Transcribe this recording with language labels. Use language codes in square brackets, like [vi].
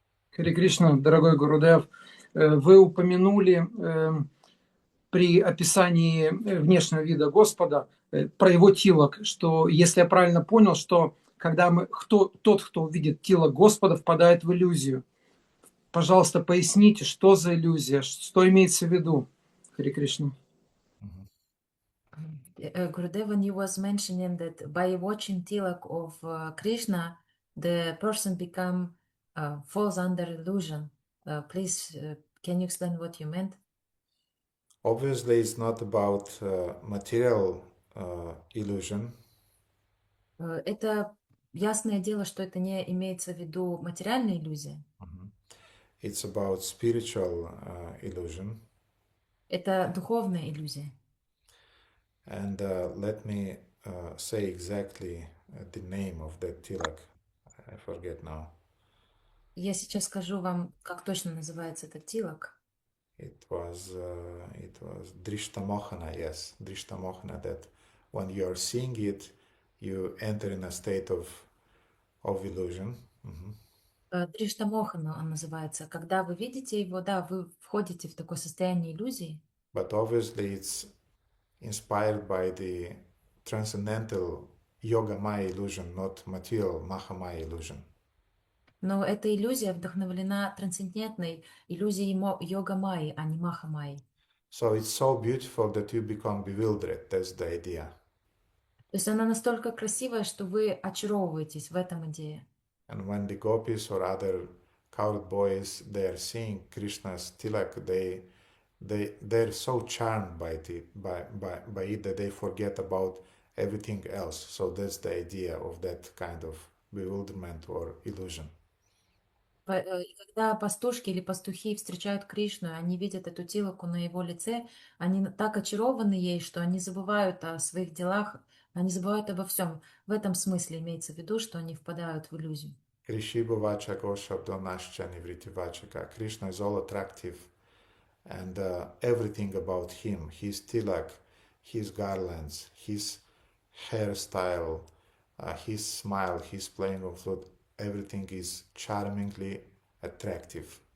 [ru] Харе Кришна, дорогой Гурудев, вы упомянули при описании внешнего вида Господа про его тилок, что, если я правильно понял, что когда тот, кто увидит тилок Господа, впадает в иллюзию. Пожалуйста, поясните, что за иллюзия, что имеется в виду, Харе Кришна. [en] Gurudev, when you was mentioning that by watching tilak of Krishna, the person falls under illusion. Please, can you explain what you meant? Obviously, it's not about material illusion. [ru] Это ясное дело, что это не имеется в виду материальная иллюзия. [en] It's about spiritual illusion. [ru] Это духовная иллюзия. [en] And let me say exactly the name of that tilak. I forget now. [ru] Я сейчас скажу вам, как точно называется этот тилак. [en] It was Drishtamohana, yes, Drishtamohana, that when you are seeing it, you enter in a state of illusion. [ru] Дриштамохана он называется. Когда вы видите его, да, вы входите в такое состояние иллюзии. [en] But obviously it's inspired by the transcendental yoga maya illusion, not material mahamaya illusion. [ru] Но эта иллюзия вдохновлена трансцендентной иллюзией йога майи, а не маха майи. [en] So it's so beautiful that you become bewildered. That's the idea. [ru] То есть она настолько красивая, что вы очаровываетесь, в этом идея. [en] And when the gopis or other cowherd boys, they are seeing Krishna's tilak, they're so charmed by it that they forget about everything else. So that's the idea of that kind of bewilderment or illusion. [ru] И когда пастушки или пастухи встречают Кришну, они видят эту тилаку на его лице, они так очарованы ей, что они забывают о своих делах, они забывают обо всем. В этом смысле имеется в виду, что они впадают в иллюзию. [en] Krishna is all attractive, and everything about him, his tilak, his garlands, his hairstyle, his smile, his playing of flute, everything is charmingly attractive.